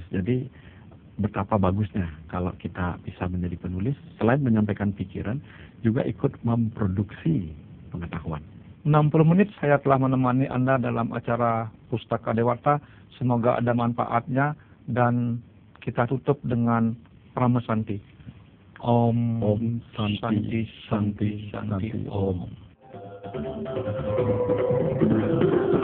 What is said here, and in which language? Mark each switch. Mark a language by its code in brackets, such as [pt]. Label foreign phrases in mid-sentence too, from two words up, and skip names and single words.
[id] Jadi betapa bagusnya kalau kita bisa menjadi penulis, selain menyampaikan pikiran, juga ikut memproduksi pengetahuan. 60 menit saya telah menemani Anda dalam acara Pustaka Dewata. Semoga ada manfaatnya, dan kita tutup dengan Pramesanti. [sa] Om, Om Santi, Santi Santi, Santi, Santi Om. Om.